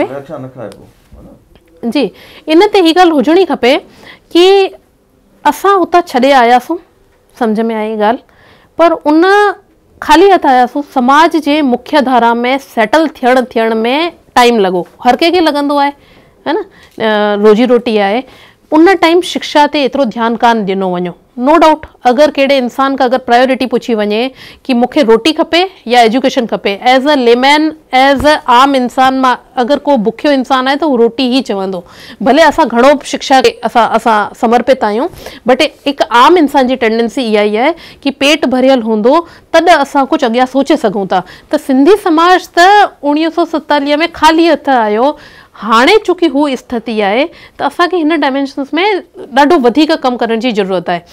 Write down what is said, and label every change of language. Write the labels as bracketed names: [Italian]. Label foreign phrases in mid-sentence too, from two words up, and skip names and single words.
[Sindhi] जी, इन ते ही ॻाल्हि हुजणी खपे कि असां हुतां छॾे आयासीं, सम्झ में आई ॻाल्हि, पर उन ख़ाली हथ आयासीं। समाज जे मुख्य धारा में सेटल थियण में टाइम लॻो, हर कंहिंखे लॻंदो आहे, है न, रोजी रोटी आहे। उन टाइम शिक्षा ते एतिरो ध्यानु कान ॾिनो वञो। [English] no doubt [Sindhi] अगर कहिड़े इंसान का अगर प्रायोरिटी पुछी वञे कि मूंखे रोटी खपे या एजुकेशन खपे, [English] as a layman, [Sindhi] एज अ आम इंसान मां अगर को बुखियो इंसान आहे त उहो रोटी ही चवंदो। भले असां घणो शिक्षा खे असां समर्पित आहियूं, बट हिकु आम इंसान जी टेंडेंसी इहा ई आहे कि पेट भरियल हूंदो तॾहिं असां कुझु अॻियां सोचे सघूं था। त सिंधी समाज त 1947 में ख़ाली हथ आयो, हाणे चूंकि हू स्थिति आहे त असांखे हिन डायमेंशन्स में ॾाढो वधीक कमु करण जी ज़रूरत आहे।